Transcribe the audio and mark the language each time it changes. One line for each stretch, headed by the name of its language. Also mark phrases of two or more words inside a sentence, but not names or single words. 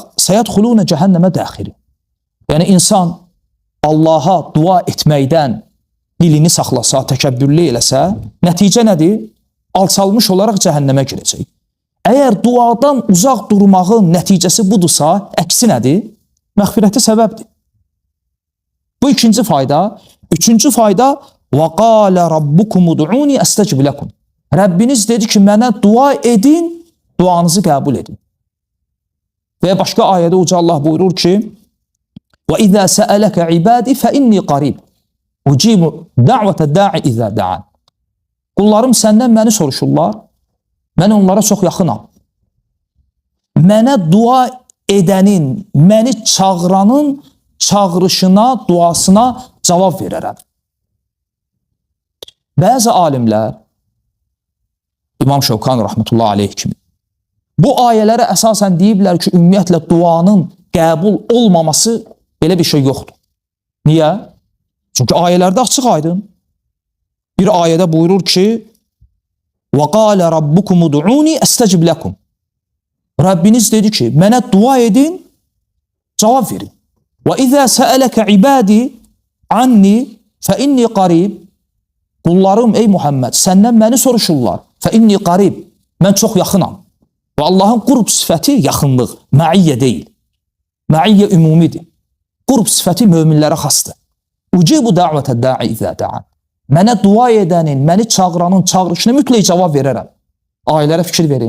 Arabic: سيدخلون جهنم داخرين.
Azerbaijani: Yəni, insan Allaha dua etməkdən dilini saxlasa, təkəbbürlü eləsə, nəticə nədir? Alçalmış olaraq cəhənnəmə girəcək. Əgər duadan uzaq durmağın nəticəsi budursa, əksi nədir? Məğfirəti səbəbdir. Bu ikinci fayda. Üçüncü fayda,
Arabic: وَقَالَ رَبُّكُمُ دُعُونِ أَسْتَجِبْ لَكُمْ.
Azerbaijani: Rəbbiniz dedi ki, mənə dua edin, duanızı qəbul edin. Və başqa ayədə Uca Allah buyurur ki,
Arabic: وَإِذَا سَأَلَكَ عِبَادِ فَإِنِّي قَرِيبٌ أجيب دعوة الداع إذا دعان.
Azerbaijani: Qullarım səndən məni soruşurlar, mən onlara çox yaxınam. Mənə dua edənin, məni çağıranın çağırışına, duasına cavab verərəm. Bəzi alimlər, İmam Şevkan
Arabic: رحمة الله عليه
Azerbaijani: kimi, bu ayələrə əsasən deyiblər ki, ümumiyyətlə duanın qəbul olmaması belə bir şey yoxdur. Niyə? Çünki ayələrdə açıq aydın. Bir ayədə buyurur ki,
Arabic: وَقَالَ رَبُّكُمُ دُعُونِ أَسْتَجِبْ لَكُمْ.
Azerbaijani: Rabbiniz dedi ki, mənə dua edin, cavab verin.
Arabic: وَإِذَا سَأَلَكَ عِبَادِ عَنِّي فَإِنِّي قَرِيبٌ.
Azerbaijani: Qullarım ey Muhammed, səndən məni soruşurlar.
Arabic: فَإِنِّي قَرِيبٌ.
Azerbaijani: Mən çox yaxınam. Və Allahın qurb sifəti yaxınlıq, məiyyə deyil. Məiyyə ümumidir. Qurb sifəti möminlərə xasdır.
Arabic: أجيب دعوة الداع إذا دعان.
Azerbaijani: Mənə dua edənin, məni çağıranın çağırışına mütləq cavab verərəm. Ayələrə fikir verin.